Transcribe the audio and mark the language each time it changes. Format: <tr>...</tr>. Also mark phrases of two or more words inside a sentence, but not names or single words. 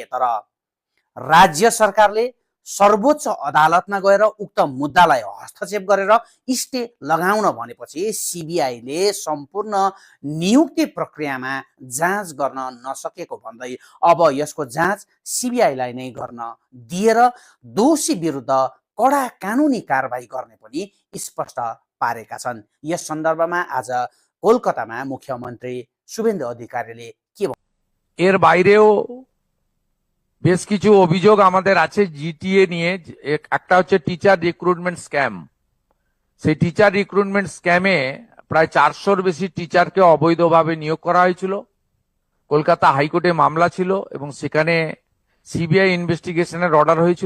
<ne>तर राज्य सरकारले सर्वोच्च अदालतमा गएर उक्त मुद्दालाई हस्तक्षेप गरेर स्टे लगाउन भनेपछि सिबिआईले सम्पूर्ण नियुक्ति प्रक्रियामा जाँच गर्न नसकेको भन्दै अब यसको जाँच सिबिआईलाई नै गर्न दिएर दोषी विरुद्ध कडा कानुनी कारबाही गर्ने पनि स्पष्ट पारेका छन्। यस सन्दर्भमा आज कोलकातामा मुख्यमन्त्री शुभेन्दु अधिकारीले</ne> <bn>এর বাইরেও বেশ কিছু অভিযোগ আমাদের আছে জিটিএ নিয়ে। একটা হচ্ছে</bn> <en>teacher recruitment scam.</en> <bn>সেই</bn> <en>teacher recruitment scame</en> <bn>প্রায় 400-র বেশি টিচারকে অবৈধভাবে নিয়োগ করা হয়েছিল। কলকাতা হাইকোর্টে মামলা ছিল এবং সেখানে</bn> <en>CBI investigationer order</en> <bn>হয়েছিল।</bn>